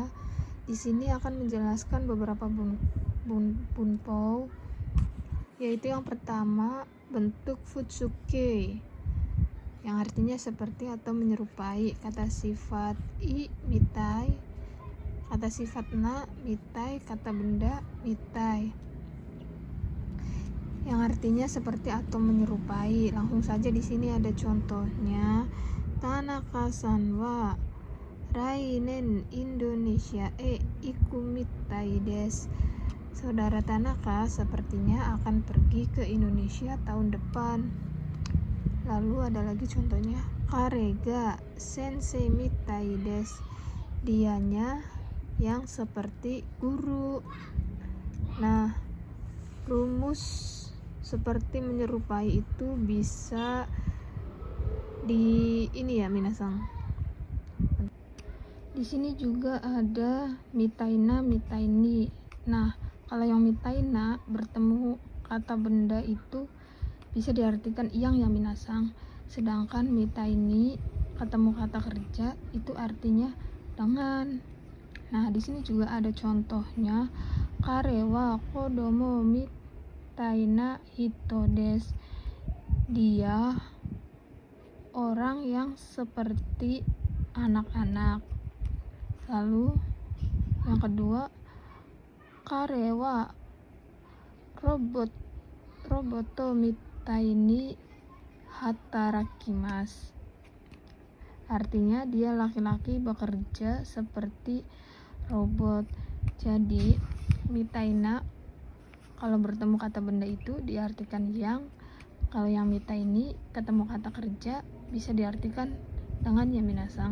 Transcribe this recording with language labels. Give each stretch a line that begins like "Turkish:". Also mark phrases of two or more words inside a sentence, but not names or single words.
Indonesian: Di sini akan menjelaskan beberapa bunpou, yaitu yang pertama bentuk futsuke, yang artinya seperti atau menyerupai. Kata sifat i mitai, kata sifat na mitai, kata benda mitai, yang artinya seperti atau menyerupai. Langsung saja di sini ada contohnya.
Japanese: Tanaka-san wa rainen Indonesia ikumitai desu.
Indonesian: Saudara Tanaka sepertinya akan pergi ke Indonesia tahun depan. Lalu ada lagi contohnya.
Japanese: Karega sensei mitai desu.
Indonesian: Dianya yang seperti guru. Nah, rumus seperti menyerupai itu bisa ini ya minasang. Di sini juga ada
Japanese: mitaina, mitaini.
Indonesian: Nah, kalau yang mitaina bertemu kata benda itu bisa diartikan yang ya minasang. Sedangkan mitaini ketemu kata kerja itu artinya dengan. Nah, di sini juga ada contohnya.
Japanese: Karewa kodomo mitaina hito desu.
Indonesian: Dia orang yang seperti anak-anak. Lalu yang kedua,
Japanese: karewa roboto mitaini hatarakimasu.
Indonesian: Artinya dia laki-laki bekerja seperti robot. Jadi mitaina kalau bertemu kata benda itu diartikan yang. Kalau yang mitaini ketemu kata kerja bisa diartikan dengan ya minasang.